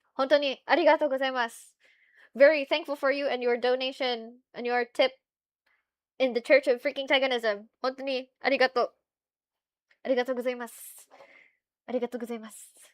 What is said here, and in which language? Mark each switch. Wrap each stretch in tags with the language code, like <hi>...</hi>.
<ja>本当にありがとうございます.</ja> <en>Very thankful for you and your donation and your tip in the Church of freaking Teganism.</en> <ja>本当にありがとう. ありがとうございます.ありがとうございます.</ja>